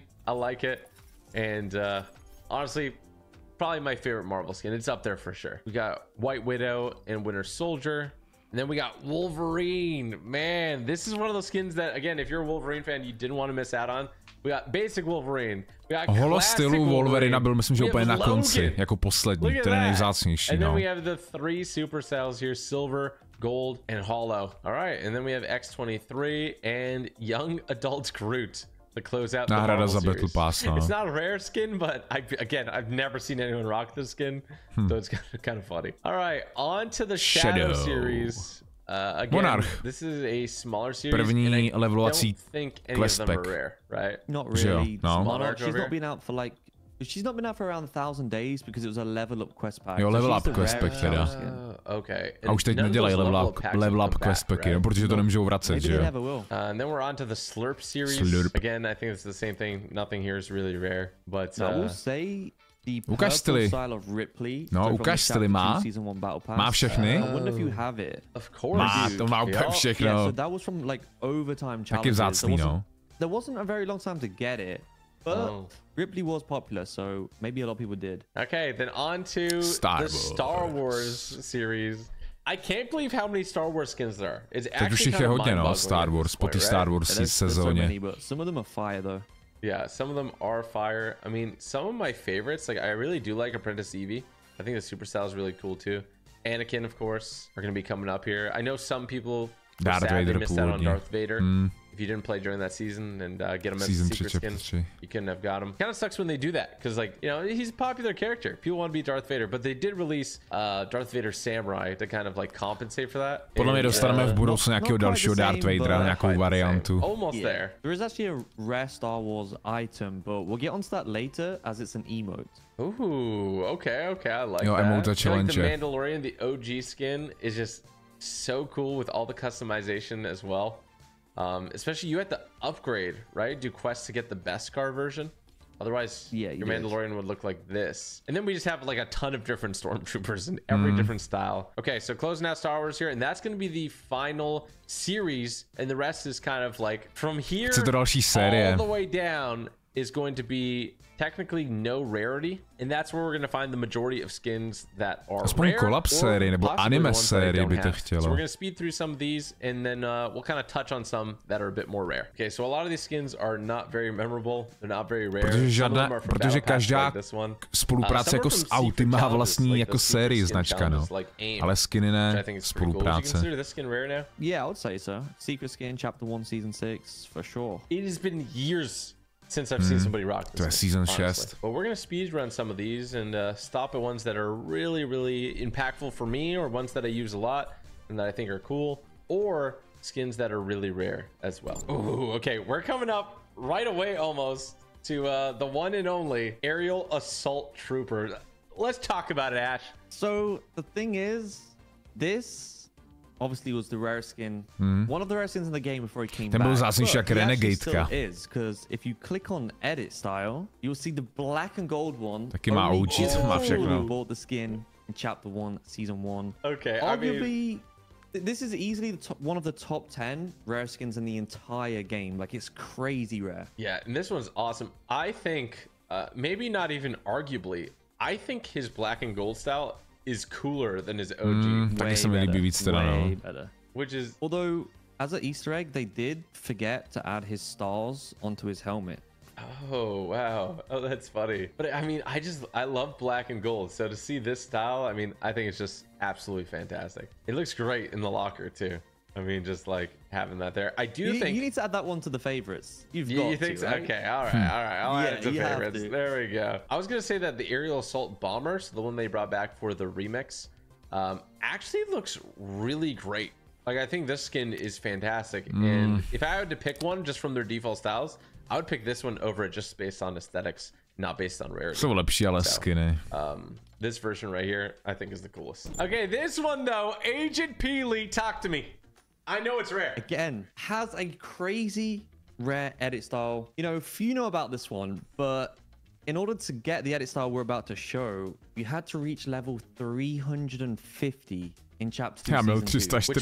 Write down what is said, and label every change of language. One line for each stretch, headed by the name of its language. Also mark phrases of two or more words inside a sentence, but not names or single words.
English: I like it, and honestly, probably my favorite Marvel skin. It's up there for sure. We got White Widow and Winter Soldier. And then we got Wolverine. Man, this is one of those skins that, again, if you're a Wolverine fan, you didn't want to miss out on. We got basic Wolverine. We got
Czech: holostylu Wolverina byl, myslím, že úplně na konci, jako poslední, ten je nejvzácnější,
English: and no. then we have the 3 super styles here, silver, gold, and hollow. All right, and then we have X-23 and Young Adult Groot to close out the Marvel series. Battle Pass, no. It's not a rare skin, but I've never seen anyone rock this skin, so it's kind of funny. All right, on to the Shadow series. Again, Monarch. This is a smaller series.
Czech: První levelovací
English: quest pack. Rare, right? Not really. No. Monarch, she's not been out for like. She's not been out for around 1,000 days because it was a level up quest pack.
Czech: Jo,
English: level up quest pack
Czech: teda.
English: Okay.
Czech: A už teď nedělají
English: level up quest
Czech: packy, no, protože to nemůžou vracet, že jo.
English: And then we're on to the Slurp series. Again, I think it's the same thing. Nothing here is really rare, but I will say the
Czech: ukaž styly. No, ukaž styly, má všechny.
English: I wonder if you have it. Of course.
Czech: To má úplně všechno.
English: Yeah, so that was from like overtime challenges.
Czech: Taky vzácný, no.
English: There wasn't a very long time to get it. But Ripley was popular, so maybe a lot of people did. Okay, then on to the Star Wars series. I can't believe how many Star Wars skins there are. It's actually kind of mind-boggling. Star Wars,
Czech: po té Star Wars sezóně.
English: So many, but some of them are fire though. Yeah, some of them are fire. I mean, some of my favorites, like I really do like Apprentice Evie. I think the super style is really cool too. Anakin, of course, are going to be coming up here. I know some people missed out on Darth Vader. If you didn't play during that season and get him as a secret skin, you couldn't have got him. Kind of sucks when they do that because, like, you know, he's a popular character. People want to be Darth Vader, but they did release Darth Vader Samurai to kind of like compensate for that.
Czech: Podle mě dostaneme v budoucnu nějakého dalšího Darth Vadera, nějakou variantu.
English: Almost there. There is actually a rare Star Wars item, but we'll get onto that later as it's an emote. Ooh, okay, I like that. Emote challenge. Like the Mandalorian, the OG skin is just so cool with all the customization as well. Especially you had to upgrade, right? Do quests to get the Beskar version. Otherwise, your Mandalorian would look like this. And then we just have like a ton of different stormtroopers in every different style. Okay, so closing out Star Wars here, and that's going to be the final series, and the rest is kind of like from here all the way down is going to be technically no rarity, and that's where we're going to find the majority of skins that are
Czech: aspoň rare, kolab série nebo anime série by to chtělo.
English: So we're going to speed through some of these, and then we'll kind of touch on some that are a bit more rare. Okay, so a lot of these skins are not very memorable. They're not very rare.
Czech: Protože každá spolupráce jako s auty má vlastní jako sérii značka, no. Ale skiny ne, spolupráce.
English: Yeah, I would say so. Secret skin, chapter 1, season 6, for sure. It has been years since I've seen somebody rock this. Season 6. But we're gonna speed run some of these and stop at ones that are really, really impactful for me, or ones that I use a lot and that I think are cool, or skins that are really rare as well. Ooh, okay, we're coming up right away almost to the one and only Aerial Assault Trooper. Let's talk about it, Ash. So the thing is, this obviously was the rare skin, one of the rare skins in the game before he came back.
Czech: Ten byl zásadnější jak Renegadeka.
English: Is because if you click on edit style, you'll see the black and gold one.
Czech: Taky má OG, to má všechno.
English: Bought the skin in chapter 1, season 1. Okay, arguably, this is easily one of the top 10 rare skins in the entire game. Like, it's crazy rare. Yeah, and this one's awesome. I think, maybe not even arguably, I think his black and gold style is cooler than his OG.
Czech: Taky se mi líbí víc teda, no.
English: Which is... Although, as an Easter egg, they did forget to add his stars onto his helmet. Oh, wow. Oh, that's funny. But I mean, I love black and gold. So to see this style, I mean, I think it's just absolutely fantastic. It looks great in the locker too. I mean, just like having that there. I do think you need to add that one to the favorites. You think so? Right? Okay, all right. I'll add it to favorites. There we go. I was gonna say that the Aerial Assault Bomber, so the one they brought back for the remix, actually looks really great. Like, I think this skin is fantastic. And if I had to pick one just from their default styles, I would pick this one over it just based on aesthetics, not based on rarity.
Czech: Jsou lepší, ale skiny.
English: This version right here, I think, is the coolest. Okay, this one though, Agent Peely, talk to me. I know it's rare. Again, has a crazy rare edit style. You know, few know about this one, but in order to get the edit style we're about to show, you had to reach level 350 in chapter 2, season 2.